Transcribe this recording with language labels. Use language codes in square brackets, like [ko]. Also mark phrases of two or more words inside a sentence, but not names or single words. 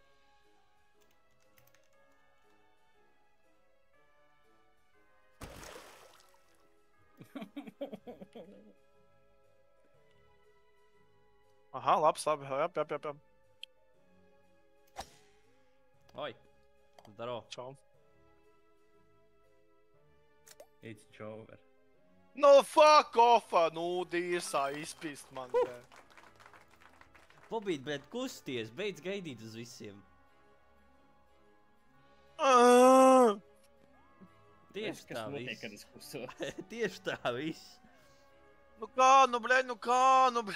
[lv] Aha, labs, labi. Jap. [ru] Oi, здорово. [lv] Čau. [en] It's over. No, fuck off! [lv] Nu, dīsā izpist man, bļē. Bobīt, bet kusties, beidz gaidīt uz visiem. Tieši tā notiek, kad viss. es kustos. Tieši tā viss. Nu kā, nu, bļē.